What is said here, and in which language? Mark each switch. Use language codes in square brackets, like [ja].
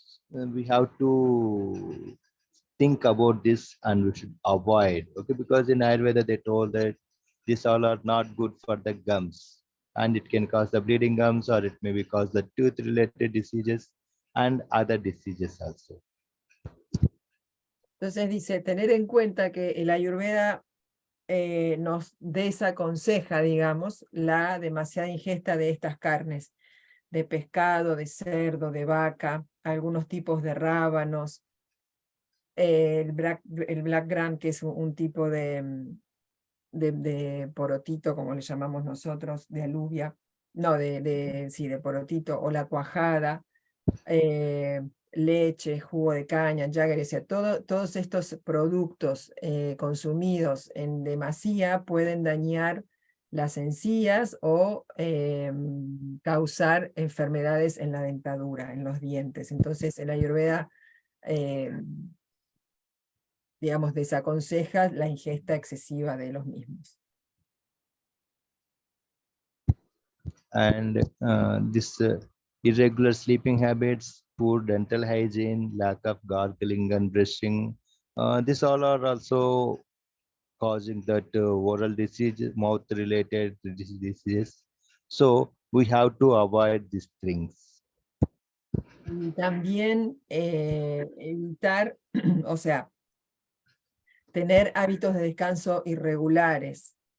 [en] We have to think about this and we should avoid, okay, because in Ayurveda they told that these all are not good for the gums, and it can cause the bleeding gums, or it may be cause the tooth related diseases and other diseases also. [es] Entonces dice, tener en cuenta que el Ayurveda nos desaconseja, digamos, la demasiada ingesta de estas carnes, de pescado, de cerdo, de vaca, algunos tipos de rábanos, el black gram, que es un tipo de porotito, como le llamamos nosotros, de alubia, no, de porotito, o la cuajada, leche, jugo de caña, jaggery, o sea, todos estos productos consumidos en demasía pueden dañar las encías o causar enfermedades en la dentadura, en los dientes. Entonces el Ayurveda digamos, desaconseja la ingesta excesiva de los mismos. [en] And this irregular sleeping habits, poor dental hygiene, lack of gargling and brushing, these all are also causing that oral disease, mouth related diseases. So we have to avoid these things. [es] Y también evitar, o sea, tener hábitos de descanso irregulares,